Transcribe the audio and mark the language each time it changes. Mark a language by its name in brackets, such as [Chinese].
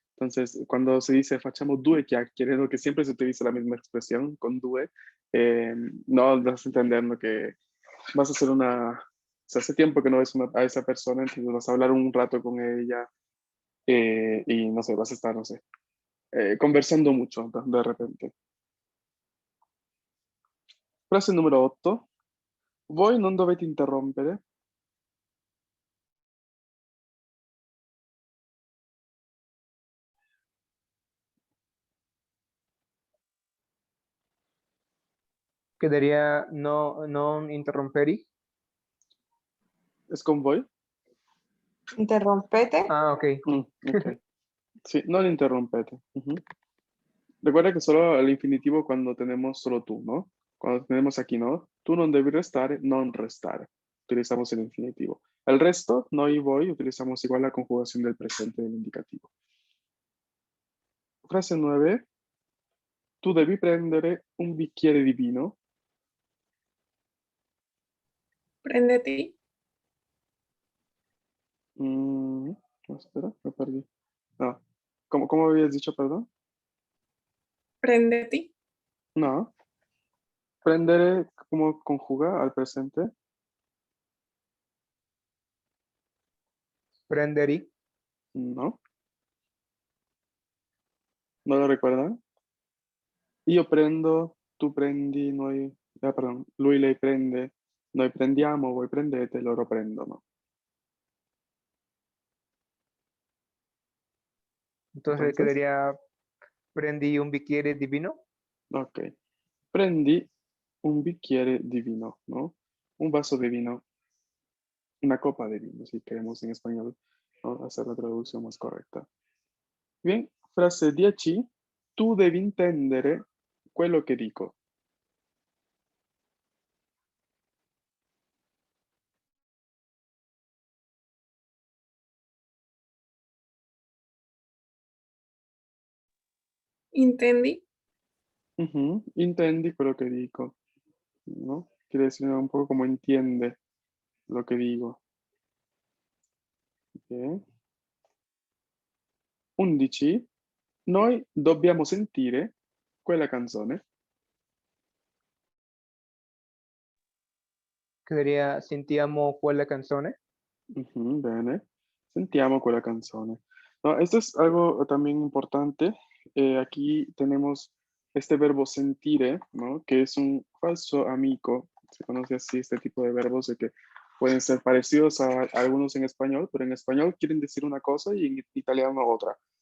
[Spanish] Entonces, cuando se dice facciamo 2 chiacchiere, lo que siempre se utiliza la misma expresión con due, no das a entender lo que vas a hacer una... O sea, hace tiempo que no ves a esa persona, entonces vas a hablar un rato con ella y no sé, vas a estar, no sé, conversando mucho de repente. Frase número 8. [Italian] Voi non dovete interrompere. [Spanish] Quedaría no, non interromperi. ¿Es con voi? [Italian] Interrompete. Ah, ok. [Spanish] Ok. Sí, non interrompete. Ujú. Recuerda que solo el infinitivo cuando tenemos solo tú, ¿no? Cuando tenemos aquí, ¿no? [Italian] Tú non devi restare, non restare. [Spanish] Utilizamos el infinitivo. El resto, no y voy, utilizamos igual la conjugación del presente del indicativo. Frase 9. [Italian] Tu devi prendere un bicchiere di vino. Prendeti. [Spanish] Mm, espera, me perdí. No. ¿Cómo habías dicho, perdón? [Italian] Prendeti. [Spanish] No. Prendere, ¿cómo conjuga al presente? [Italian] Prenderi. [Spanish] No. ¿No lo recuerdan? Io prendo, tu prendi, noi... [Italian] perdón, lui lei prende, noi prendiamo, voi prendete, loro prendono. [Spanish] Entonces Entonces, [Italian] quedaría prendi un bicchiere di vino. ok. Prendi un bicchiere di vino, ¿no? [Spanish] Un vaso de vino, una copa de vino, si queremos en español, ¿no? Hacer la traducción más correcta. Bien, frase 10. [Italian] Tu devi intendere quello che dico. Intendi. Ujú, intendi quello che dico, ¿no? [Spanish] Quiere decir un poco como entiende lo que digo. Ok. 11. [Italian] Noi dobbiamo sentire quella canzone. Quedaría sentiamo quella canzone. Ujú, bene. Sentiamo quella canzone. [Spanish] No, esto es algo también importante. Aquí tenemos este verbo sentire, ¿no? Que es un falso amigo. Se conoce así este tipo de verbos de que pueden ser parecidos a algunos en español, pero en español quieren decir una cosa y en italiano otra.